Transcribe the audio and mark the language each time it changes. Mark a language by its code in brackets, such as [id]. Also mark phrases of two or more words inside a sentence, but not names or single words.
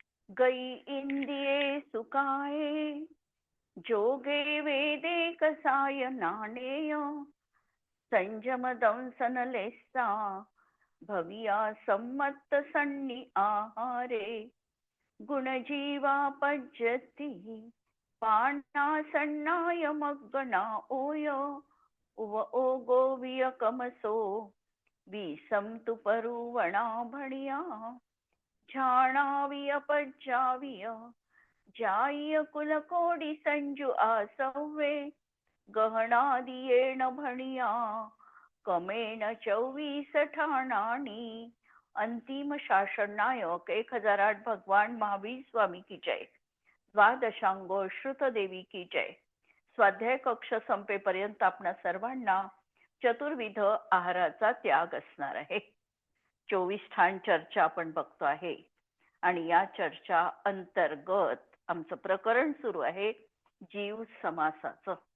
[pra] गई इंदिये सुकाये, जोगे वेदे कसाय नाणेय, संयम दंसन लेसा, भविया सम्मत सन्नी आहारे, गुणजीवा पज्यती, पाणा सन्नाय मग्गना ओय, उव ओगो वियकमसो, विसंतु परुवणा भणिया, झाणाविय पज्जाविय, जाय कुलकोडी संजू आसवे, गहनादियेण भणिया, कमेण 24 ठाणानी. [hi] अंतिम शासन नायक 1008 भगवान महावीर स्वामी की जय. द्वादशांगो श्रुत देवी की जय. [mr] स्वाध्याय कक्ष संपेपर्यंत आपणा सर्वांना चतुर्विध आहाराचा त्याग असणार आहे. 24 ठाण चर्चा आपण बघतो आहे आणि या चर्चा अंतर्गत आमचं प्रकरण सुरू आहे जीव समासाचं.